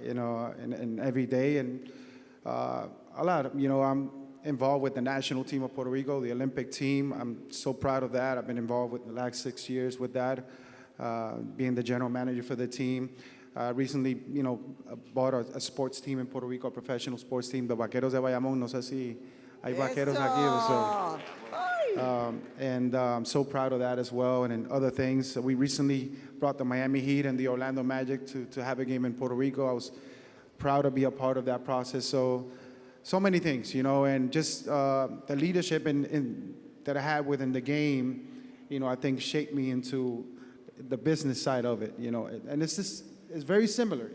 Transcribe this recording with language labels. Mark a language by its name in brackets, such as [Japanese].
[English] and every day, and a lot of, I'm involved with the national team of Puerto Rico, the Olympic team. I'm so proud of that. I've been involved with the last 6 years with that, being the general manager for the team. Recently, bought a sports team in Puerto Rico, a professional sports team, the Vaqueros de Bayamón. [Spanish] No sé si hay vaqueros aquí. [English] And I'm so proud of that as well, and in other things. We recently brought the Miami Heat and the Orlando Magic to have a game in Puerto Rico. I was proud to be a part of that process. So many things, and just the leadership that I had within the game, I think shaped me into the business side of it, and it's very similar.